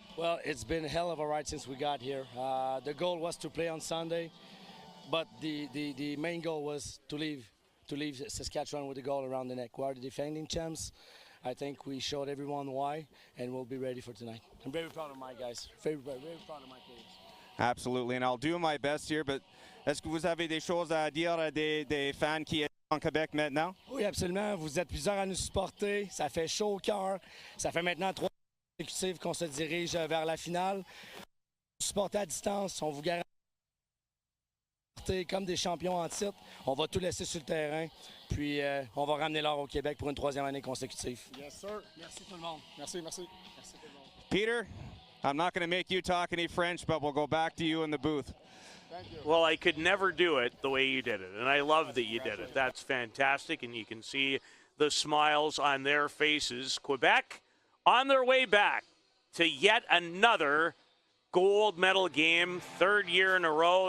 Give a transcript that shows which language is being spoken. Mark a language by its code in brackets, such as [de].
[en] Well, it's been a hell of a ride since we got here. The goal was to play on Sunday, but the main goal was to leave Saskatchewan with a goal around the neck. We are the defending champs. I think we showed everyone why, and we'll be ready for tonight. I'm very proud of my guys. Very proud of my players. Absolutely, and I'll do my best here, [fr] but est-ce que vous avez des choses à dire à des fans qui sont en Québec maintenant? Oui, absolument. Vous êtes plusieurs à nous supporter. Ça fait chaud au cœur. Ça fait maintenant 3 consécutives qu'on se dirige vers la finale. Supporter à distance, on vous garantit comme des champions en titre. On va tout laisser sur le terrain, puis on va ramener l'or au Québec pour une 3e année consécutive. [en] Yes, sir. [fr] Merci tout le monde. Merci. Merci tout le monde. [en] Peter, I'm not going to make you talk any French, but we'll go back to you in the booth. Thank you. Well, I could never do it the way you did it, and I love that you did it. That's fantastic, and you can see the smiles on their faces. Quebec on their way back to yet another gold medal game, third year in a row.